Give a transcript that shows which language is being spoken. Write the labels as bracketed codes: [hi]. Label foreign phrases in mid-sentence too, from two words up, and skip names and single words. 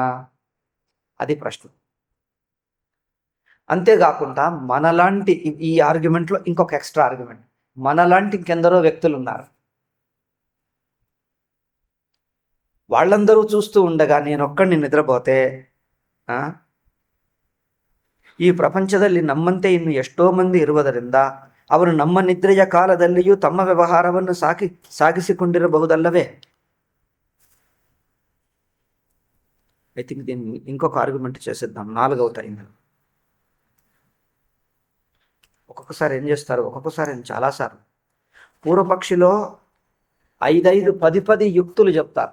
[te] అది ప్రశ్న. అంతేకాకుండా మనలాంటి ఈ ఆర్గ్యుమెంట్లో ఇంకొక [en] extra argument, [te] మనలాంటి ఇంకెందరో వ్యక్తులు ఉన్నారు. వాళ్ళందరూ చూస్తూ ఉండగా నేనొక్కడిని నిద్రపోతే [kn] ಈ ಪ್ರಪಂಚದಲ್ಲಿ ನಮ್ಮಂತೆ ಇನ್ನು ಎಷ್ಟೋ ಮಂದಿ ಇರುವುದರಿಂದ ಅವರು ನಮ್ಮ ನಿದ್ರೆಯ ಕಾಲದಲ್ಲಿಯೂ ತಮ್ಮ ವ್ಯವಹಾರವನ್ನು సాగిసికొండిరಬಹುదಲ್ಲವೇ. [en] I think [te] దీన్ని ఇంకొక ఆర్గ్యుమెంట్ చేసేద్దాం. 4వ టైంలో ఒక్కొక్కసారి ఏం చేస్తారు, ఒక్కొక్కసారి చాలాసార్లు పూర్వపక్షిలో 5 10 యుక్తులు చెప్తారు.